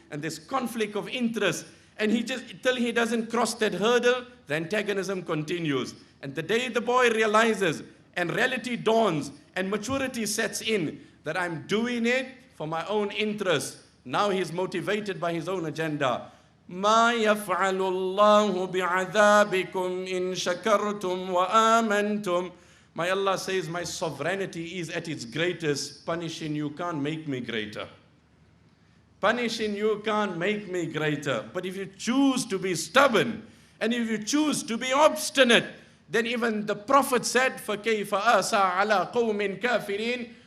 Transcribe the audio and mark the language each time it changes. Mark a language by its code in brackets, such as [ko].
[en] And there's conflict of interest. And he just, till he doesn't cross that hurdle, the antagonism continues. And the day the boy realizes, and reality dawns, and maturity sets in, that I'm doing it for my own interest, now he's motivated by his own agenda. [ar] ما يفعل الله بعذابكم إن شكرتم وآمنتم. [en] My Allah says, my sovereignty is at its greatest. Punishing you can't make me greater. Punishing you can't make me greater. But if you choose to be stubborn, and if you choose to be obstinate, then even the Prophet said, [ar] فَكَيْفَ آسَى عَلَىٰ قَوْمٍ كَافِرِينَ.